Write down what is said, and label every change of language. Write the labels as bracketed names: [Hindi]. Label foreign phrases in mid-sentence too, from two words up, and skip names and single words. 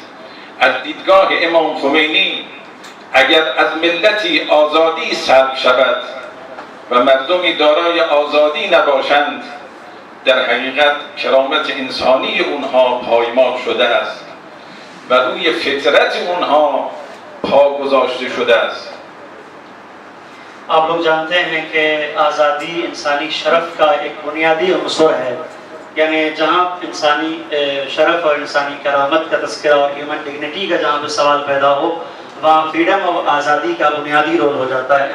[Persian] از دیدگاه امام خمینی اگر از ملتی آزادی سلب شود و مردمی دارای آزادی نباشند، در حقیقت کرامت انسانی اونها پایمال شده است و روی فطرت اونها پا گذاشته شده است. [Urdu] آپ لوگ جانتے ہیں کہ آزادی انسانی شرف کا ایک بنیادی عنصر ہے، یعنی جہاں انسانی شرف اور انسانی کرامت کا تذکرہ اور [English] human dignity [Urdu] کا جہاں پہ سوال پیدا ہو، وہاں فریڈم اور آزادی کا بنیادی رول ہو جاتا ہے.